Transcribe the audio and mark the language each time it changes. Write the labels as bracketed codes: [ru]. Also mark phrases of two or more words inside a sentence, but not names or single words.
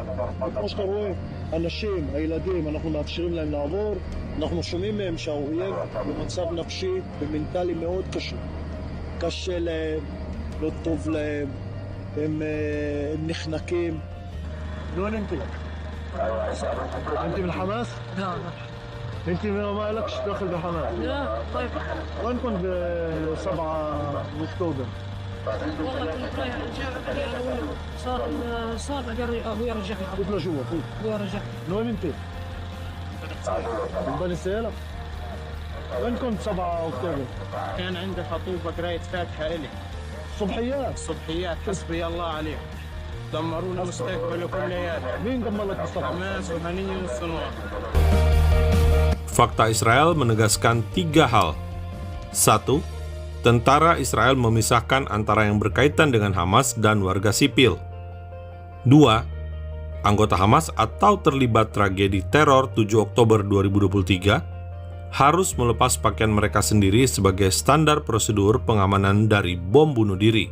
[he] וכמו שאתה רואה, אנשים, הילדים, אנחנו מאפשרים להם לעבור, אנחנו שומעים מהם שהאויב במצב נפשי ומנטלי מאוד קשה. קשה להם, לא טוב להם. הם נחנקים. לא ננטי. [ar] انت من حماس؟ لا انت ما لكش دخل بحماس؟ لا طيب وين كنت ب7 اكتوبر؟ والله كنت رايح صار ابوي رجعني. كنت لجوا ابوي رجعني. من وين انت؟ من بني سهيلة؟ وينكم 7 أكتوبر؟ كان عندي خطوبة قراية فاتحة إلي صبحيات صبحيات حسبي الله عليهم دمرونا مستقبل كلياتنا مين دمر لك مصطفى؟ حماس وهنية والصنوار. [id] Fakta Israel menegaskan 3 hal. 1. Tentara Israel memisahkan antara yang berkaitan dengan Hamas dan warga sipil. 2. Anggota Hamas atau terlibat tragedi teror 7 Oktober 2023 harus melepas pakaian mereka sendiri sebagai standar prosedur pengamanan dari bom bunuh diri.